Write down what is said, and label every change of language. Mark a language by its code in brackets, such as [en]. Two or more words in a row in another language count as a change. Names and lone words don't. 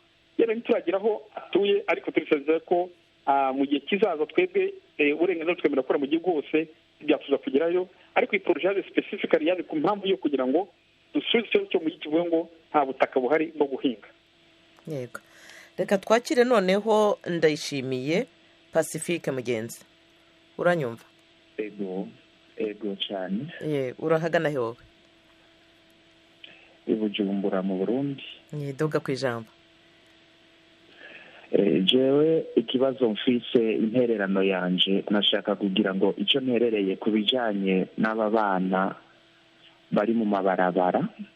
[rw] Rero ntituragira aho atuye, ariko turisezera ko mu gihe kizaza twebwe uburenganzira twemera gukora mu gihugu hose, byatuza kugerayo, ariko iyi poroje yaje specifically yaje ku mpamvu yo kugira ngo dusubize ikibazo cyo mu kivuga ngo nta butaka buhari bwo guhinga. Yego, reka twakire noneho Ndayishimiye Pacifique Mugenzi, uranyumva? [rn] Ego cyane. Urahagana he wowe? I Bujumbura mu Burundi. Duga ku ijambo. Jewe ikibazo mfise intererano yanje nashaka kugira ngo icyo nterereye ku bijanye n'aba bana bari mu mabarabara.